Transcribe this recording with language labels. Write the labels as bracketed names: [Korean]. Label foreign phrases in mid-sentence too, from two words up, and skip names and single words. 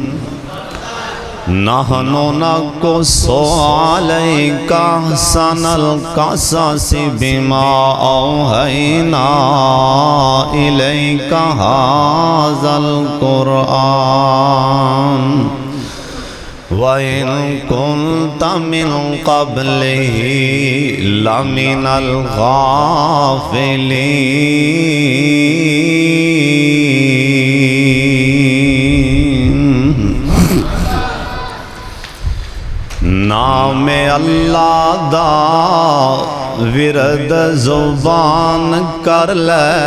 [Arabic] نحن نقص عليك أحسن القصص بما أوحينا إليك هذا القرآن وإن كنت من قبله لمن الغافلين. [Punjabi] नाम अल्लाह दा विरद ज़ुबान कर ले।